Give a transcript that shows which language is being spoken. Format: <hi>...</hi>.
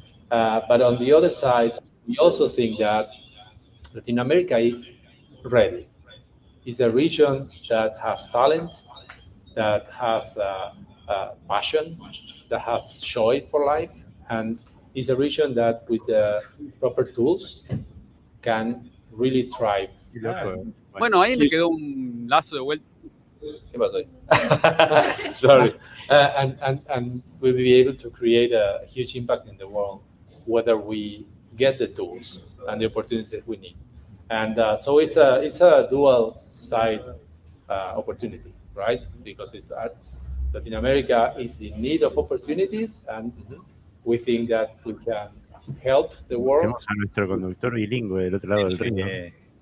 <en>But on the other side, we also think that Latin America is ready. It's a region that has talent, that has passion, that has joy for life, and is a region that, with the proper tools, can really thrive.</en> <es>Qué loco. Bueno, ahí me quedó un lazo de vuelta. ¿Qué pasó ahí? Sorry.</es> <en>And we'll be able to create a huge impact in the world, whether we get the tools and the opportunities that we need. And so it's a dual side opportunity, right? Because it's Latin America is in need of opportunities, and we think that we can help the world.</en> <es>Tenemos a nuestro conductor bilingüe del otro lado del río.</es>